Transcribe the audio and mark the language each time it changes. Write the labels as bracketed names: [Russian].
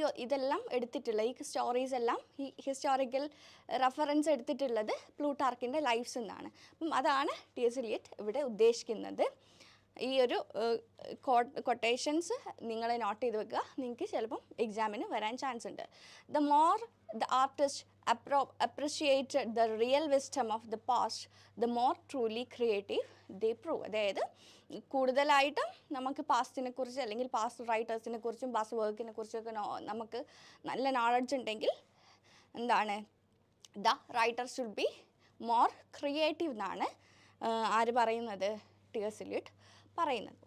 [Malayalam] ഇതെല്ലാം എടുത്തിട്ടുള്ള ഈ സ്റ്റോറീസ് എല്ലാം ഈ ഹിസ്റ്റോറിക്കൽ റെഫറൻസ് എടുത്തിട്ടുള്ളത് പ്ലൂട്ടാർക്കിൻ്റെ ലൈഫ്സ് എന്നാണ്. അപ്പം അതാണ് ടി എസ് എലിയറ്റ് ഇവിടെ ഉദ്ദേശിക്കുന്നത്. ഈ ഒരു കൊട്ടേഷൻസ് നിങ്ങൾ നോട്ട് ചെയ്ത് വെക്കുക, നിങ്ങൾക്ക് ചിലപ്പം എക്സാമിന് വരാൻ ചാൻസ് ഉണ്ട്. [English] The more the artist appreciated the real wisdom of the past, the more truly creative they prove. [Malayalam] അതായത് കൂടുതലായിട്ടും നമുക്ക് പാസ്റ്റിനെ കുറിച്ച് അല്ലെങ്കിൽ പാസ്റ്റ് റൈറ്റേഴ്സിനെ കുറിച്ചും പാസ്റ്റ് വർക്കിനെ കുറിച്ചൊക്കെ നമുക്ക് നല്ല നോളജ് ഉണ്ടെങ്കിൽ എന്താണ് [English] the writer should be more creative [Malayalam] എന്നാണ് ആര് പറയുന്നത്, ടി എസ് എലിയറ്റ് പറയുന്നത്.